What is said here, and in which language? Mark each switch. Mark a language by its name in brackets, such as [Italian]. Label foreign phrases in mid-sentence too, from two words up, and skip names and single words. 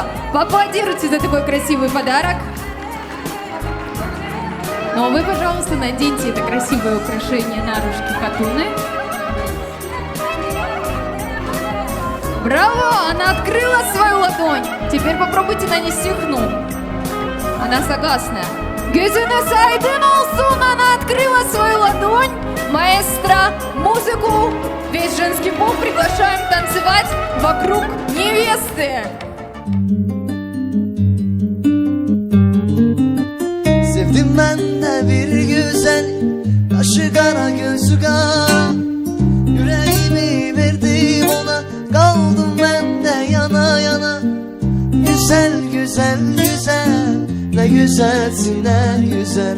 [Russian] Поаплодируйте за такой красивый подарок. Ну а вы, пожалуйста, наденьте это красивое украшение на ручки Хатуны. Браво! Она открыла свою ладонь. Теперь попробуйте нанести хну. Она согласна. [Turkish] Gözünüz aydın olsun. [Russian] Она открыла свою ладонь. Маэстро, музыку. Весь женский пол приглашаем танцевать вокруг невесты. [Turkish] Sevdim ben de bir güzel, kaşı kara gözü kara. Yüreğimi verdim ona, kaldım ben de yana yana. Güzel güzel güzel, ne güzelsin ne güzel.